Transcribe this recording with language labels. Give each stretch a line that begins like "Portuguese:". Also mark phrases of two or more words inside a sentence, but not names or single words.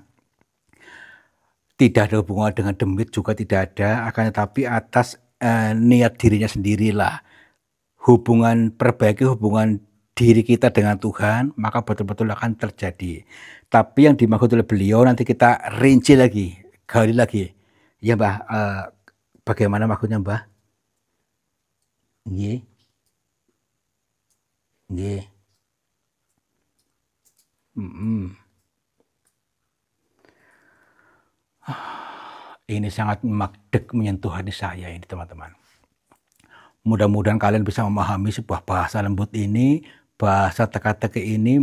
Indonesian: Tidak ada hubungan dengan demit juga tidak ada, akan tetapi atas niat dirinya sendirilah. Hubungan, perbaiki hubungan diri kita dengan Tuhan, maka betul-betul akan terjadi. Tapi yang dimaksud oleh beliau nanti kita rinci lagi, gali lagi. Ya Mbah, bagaimana maksudnya Mbah?
Javanese: Nggih. Nggih.
Indonesian: Ini sangat magdek menyentuh hati saya ini teman-teman. Mudah-mudahan kalian bisa memahami sebuah bahasa lembut ini, bahasa teka-teki ini.